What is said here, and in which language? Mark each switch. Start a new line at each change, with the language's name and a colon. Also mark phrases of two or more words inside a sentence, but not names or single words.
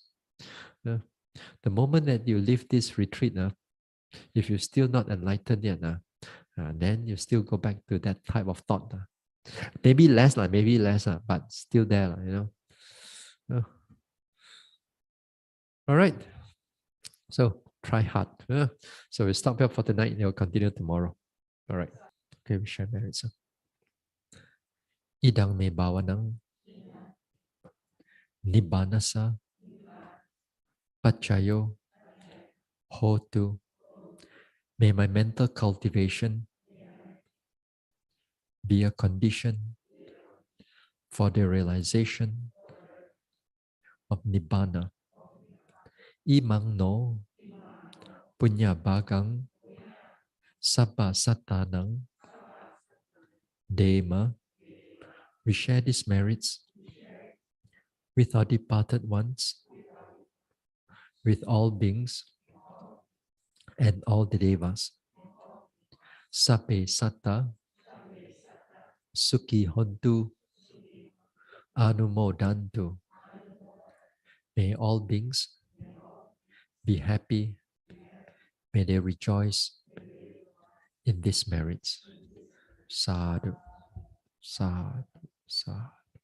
English: The moment that you leave this retreat, if you're still not enlightened yet, then you still go back to that type of thought. Maybe less, but still there. All right. So try hard. So we stop here for tonight and we'll continue tomorrow. All right. Okay, we share merits.
Pali: Idang me bawanang nibbanasa pachayo hotu.
English: May my mental cultivation be a condition for the realization of nibbana.
Pali: Imang no punya bagang sabba satanang dema.
English: We share these merits with our departed ones, with all beings and all the devas.
Pali: Sape satta sukhi hontu anumodantu.
English: May all beings be happy. May they rejoice in these merits.
Pali: Sadhu, sadhu, sadhu.